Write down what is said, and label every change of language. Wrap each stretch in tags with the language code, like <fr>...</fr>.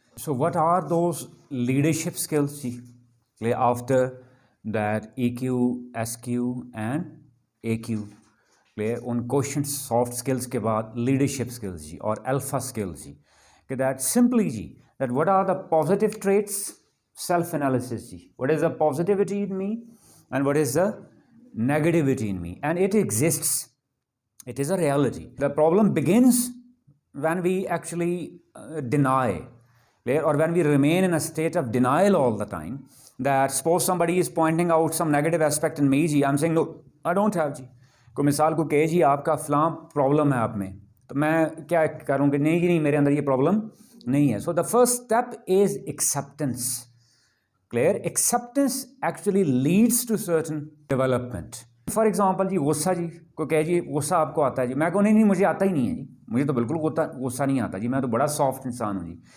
<en>So what are those leadership skills جی, after that EQ, SQ and AQ, ان question soft skills</en> <ur>کے بعد</ur> <en>Leadership skills جی اور alpha skills جی, کہ دیٹ سمپلی جی that what are the positive traits, self analysis جی, what is the positivity in me and what is the negativity in me, and it exists, it is a reality. The problem begins when we actually deny, or when we remain in a state of denial all the time, that suppose somebody is pointing out some negative aspect in me ji, I'm saying no, I don't have ji.</en> <ur>کوئی مثال کو کہے جی آپ کا فلاں problem ہے آپ میں, تو میں کیا کروں کہ نہیں جی نہیں, میرے اندر یہ پرابلم نہیں ہے.</ur> <en>So the first step is acceptance. Clear, acceptance actually leads to certain development. For example</en> <ur>جی غصہ جی, کو کہے جی غصہ آپ کو آتا ہے جی, میں کہوں نہیں مجھے آتا ہی نہیں ہے جی, مجھے تو بالکل غصہ نہیں آتا جی, میں تو بڑا سافٹ انسان ہوں جی.</ur>